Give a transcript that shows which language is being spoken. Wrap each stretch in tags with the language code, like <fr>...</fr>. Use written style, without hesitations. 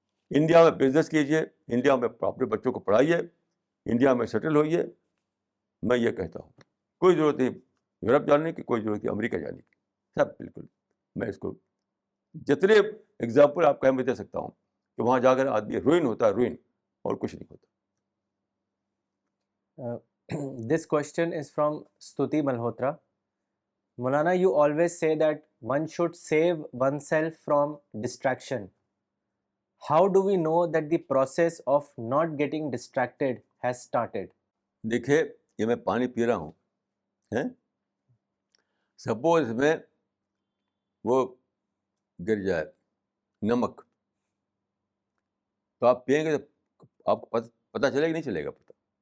<ur>India میں business کیجیے, India میں اپنے بچوں کو پڑھائیے, انڈیا میں سیٹل ہوئیے. میں یہ کہتا ہوں, کوئی ضرورت نہیں یورپ جانے کی, کوئی ضرورت نہیں امریکہ جانے کی. سب بالکل, میں اس کو جتنے ایگزامپل آپ کہیں میں دے سکتا ہوں کہ وہاں جا کر آدمی روئن ہوتا ہے, روئن, اور کچھ نہیں ہوتا.</ur> <en>This question is from Stuti Malhotra. Maulana, you always say that one should save oneself from distraction. How do we know that the process of not getting distracted has started?</en> <ur>دیکھیے, یہ میں پانی پی رہا ہوں, سپوز میں وہ گر جائے نمک, تو آپ پئیں گے تو آپ کو پتہ چلے گا نہیں چلے گا پتہ.</ur>